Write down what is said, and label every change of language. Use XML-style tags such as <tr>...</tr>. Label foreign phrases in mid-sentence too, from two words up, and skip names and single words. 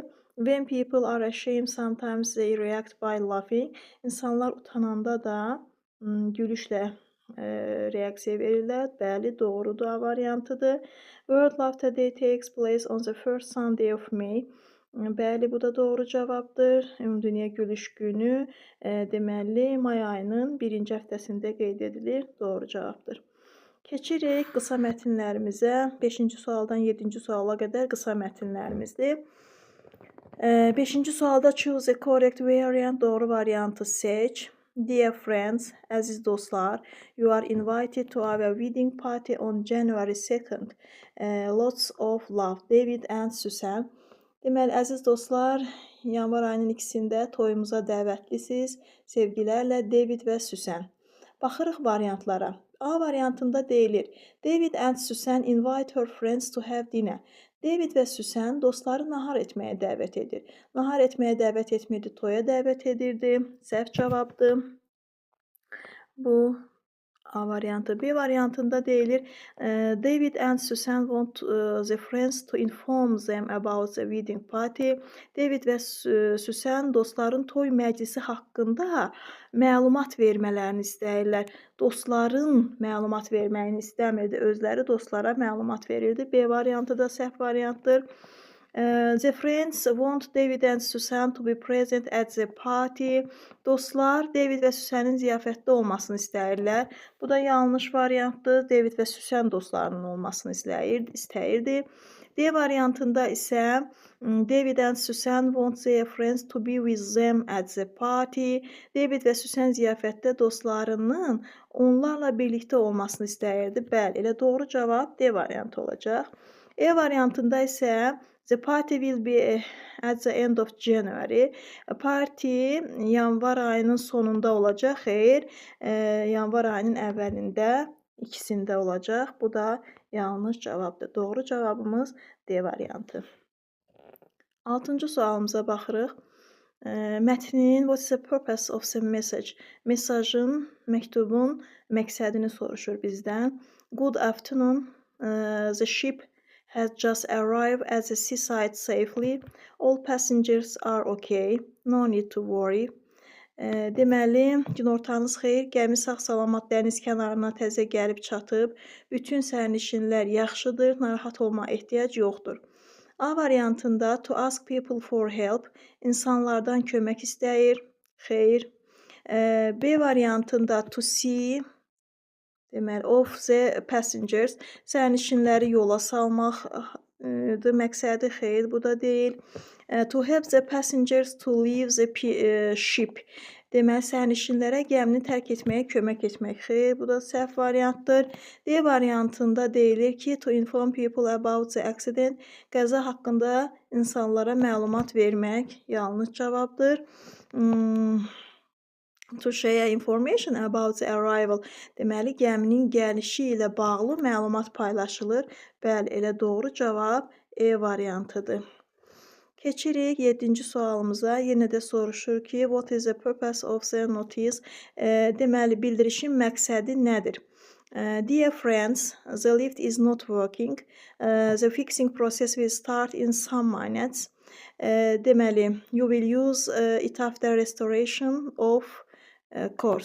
<en>When people are ashamed, sometimes they react by laughing.</en> <az>İnsanlar utananda da gülüşlə reaksiya verirlər. Bəli, doğrudur, A variantıdır.</az> <en>World Laughter Day takes place on the first Sunday of May.</en> <az>Bəli, bu da doğru cavabdır. Ümumdünya Gülüş Günü deməli may ayının birinci həftəsində qeyd edilir. Doğru cavabdır. Keçirik qısa mətnlərimizə. 5-ci sualdan 7-ci suala qədər qısa mətnlərimizdir. 5-ci sualda</az> <en>choose a correct variant,</en> <az>doğru variantı seç.</az> <en>Dear friends,</en> <az>əziz dostlar,</az> <en>you are invited to our wedding party on January 2nd. Lots of love, David and Susan.</en> <az>Deməli, əziz dostlar, yanvar ayının 2-sində toyumuza dəvətlisiz. Sevgilərlə David və Susan. Baxırıq variantlara. A variantında deyilir,</az> <en>David and Susan invite her friends to have dinner.</en> <az>David və Susan dostları nahar etməyə dəvət edir. Nahar etməyə dəvət etmirdi, toya dəvət edirdi. Səhv cavabdır. Bu A variantı. B variantında deyilir,</az> <en>David and Susan want the friends to inform them about the wedding party.</en> <az>David və Susan dostların toy məclisi haqqında məlumat vermələrini istəyirlər. Dostların məlumat verməyini istəmirdi. Özləri dostlara məlumat verirdi. B variantı da səhv variantdır.</az> <en>The friends want David and Susan to be present at the party.</en> <az>Dostlar David və Susan'ın ziyafətdə olmasını istəyirlər. Bu da yanlış variantdır. David və Susan dostlarının olmasını istəyirdi. D variantında isə</az> <en>David and Susan want their friends to be with them at the party.</en> <az>David və Susan ziyafətdə dostlarının onlarla birlikdə olmasını istəyirdi. Bəli, elə doğru cavab D variantı olacaq. E variantında isə</az> <en>the party will be at the end of January.</en> <az>Parti yanvar ayının sonunda olacaq. Xeyr, yanvar ayının əvvəlində, ikisində olacaq. Bu da yanlış cavabdır. Doğru cavabımız D variantı. 6-cı sualımıza baxırıq.</az> <en>Mətnin what is the purpose of the message?</en> <az>Mesajın, məktubun məqsədini soruşur bizdən.</az> <en>Good afternoon. The ship has just arrived at the seaside safely. All passengers are okay. No need to worry.</en> <az>Deməli, günortanız xeyir. Gəmi sağ-salamat dəniz kənarına təzə gəlib çatıb. Bütün sərnişinlər yaxşıdır, narahat olmağa ehtiyac yoxdur. A variantında</az> <en>to ask people for help,</en> <az>insanlardan kömək istəyir. Xeyr. B variantında</az> <en>to see, deməli, of the passengers,</en> <az>sərnişinləri yola salmaqdır məqsədi. Xeyr, bu da deyil.</az> <en>To help the passengers to leave the ship.</en> <az>Deməli, sərnişinlərə gəmini tərk etməyə kömək etmək. Xeyr, bu da səhv variantdır. D variantında deyilir ki,</az> <en>to inform people about the accident.</en> <az>Qəza haqqında insanlara məlumat vermək. Yanlış cavabdır.</az> <en>To share information about the arrival.</en> <az>Deməli, gəminin gəlişi ilə bağlı məlumat paylaşılır. Bəli, elə doğru cavab E variantıdır. Keçirik 7-ci sualımıza. Yenə də soruşur ki,</az> <en>what is the purpose of the notice?</en> <az>Deməli, bildirişin məqsədi nədir?</az> <en>Dear friends, the lift is not working. The fixing process will start in some minutes. Deməli, you will use it after restoration of course.</en>